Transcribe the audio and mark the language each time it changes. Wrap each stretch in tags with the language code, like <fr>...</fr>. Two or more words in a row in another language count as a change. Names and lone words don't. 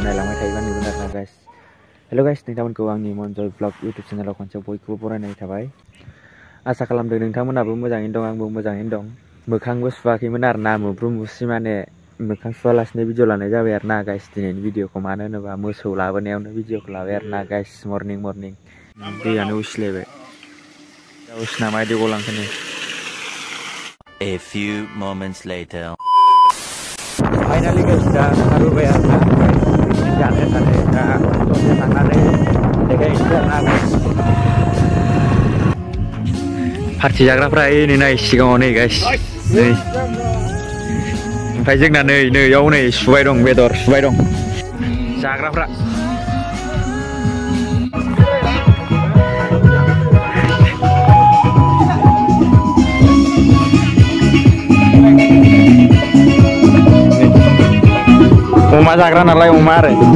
<brx>नायलांबाय थायोबा नुगोन आरोना गाइस</brx> <en>hello guys</en> <brx>नोंथांमोनखौ आंनि मनजय ब्लग इउटुब चेनेलाव खनसे बयखौबो बरायनाय थाबाय आसा खालामदों नोंथांमोनाबो मोजाङैनो दं आंबो मोजाङैनो दं मोखांबो सुवाखैमोन आरोना मुसि माने मोखां सुवालासिनो भिडिअ लानाय जाबाय आरोना गाइस दिनैनि भिडिअखौ मानो होनोबा मोसौ लाबोनायावनो भिडिअखौ लाबाय आरोना गाइस मर्निं दैयानो उसिलायबाय दा उसिना मायदि गलांखोनो</brx> <en>A few moments later</en> <brx>फाइनालि गाइस दा ओंखारबोबाय आरोना पिकनिक जानो थाखाय दा दसे थांनानै देखायनोसै आरोना गाइस पार्टि जाग्राफ्रा नै नाय सिगाङाव नै गाइस नै ओमफ्राय जोंना नैयाव नै सुबाय दं बेदर सुबाय दं जाग्राफ्रा अमा जाग्रा नालाय अमा आरो</brx>